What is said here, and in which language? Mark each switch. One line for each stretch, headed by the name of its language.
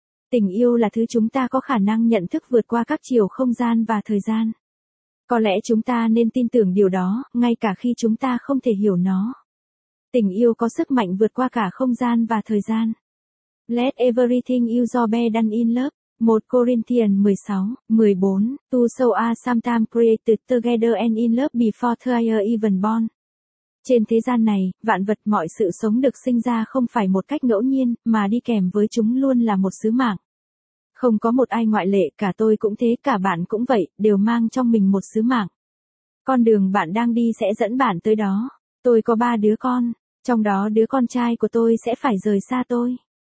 Vietnamese: Tình yêu là thứ chúng ta có khả năng nhận thức vượt qua các chiều không gian và thời gian. Có lẽ chúng ta nên tin tưởng điều đó, ngay cả khi chúng ta không thể hiểu nó. Tình yêu có sức mạnh vượt qua cả không gian và thời gian. Let everything you do be done in love.
English: 1 Corinthians 16:14, to so are sometimes created together and in love before they are even born.
Vietnamese: Trên thế gian này, vạn vật mọi sự sống được sinh ra không phải một cách ngẫu nhiên, mà đi kèm với chúng luôn là một sứ mạng. Không có một ai ngoại lệ, cả tôi cũng thế, cả bạn cũng vậy, đều mang trong mình một sứ mạng. Con đường bạn đang đi sẽ dẫn bạn tới đó. Tôi có 3 đứa con, trong đó đứa con trai của tôi sẽ phải rời xa tôi.